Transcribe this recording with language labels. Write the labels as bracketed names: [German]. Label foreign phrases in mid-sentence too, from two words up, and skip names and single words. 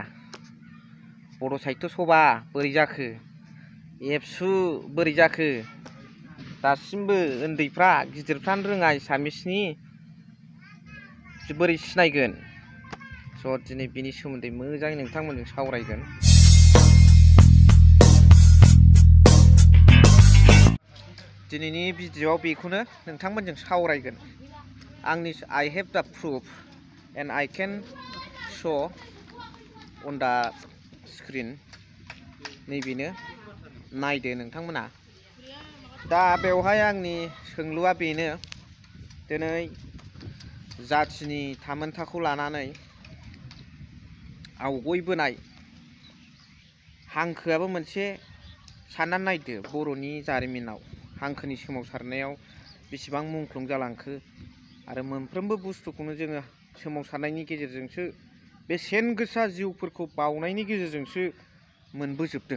[Bodo] बड' साहित्य सभा बोरै जाखो, एबसु बोरै जाखो, दासिमबो उन्दैफ्रा गिदिरफ्रानो रोङा एसामिसनि बोरै सिनायगोन। स' दिनै बिनि सोमोन्दै मोजाङै नोंथांमोनजों सावरायगोन। दिनैनि भिडिअ'आव बेखौनो नोंथांमोनजों सावरायगोन। [English] I have the proof and I can show on the screen। [Bodo] नैबेनो नायदो नोंथांमोना। दा बेवहाय आंनि सोंलुआ बेनो, दिनै जाथिनि थामोनथाखौ लानानै आवगयबोनाय हांखोआबो मोनसे साननानै नायदो बर'नि जारिमिनाव हांखोनि सोमावसारनायाव बेसेबां मुंख्लं जालांखो आरो मोनफ्रोमबो बुस्थुखौनो जोङो सोमावसारनायनि गेजेरजोंसो बेसेन गोसा जिउफोरखौ बावनायनि गेजेरजोंसो मोनबोजोबदों।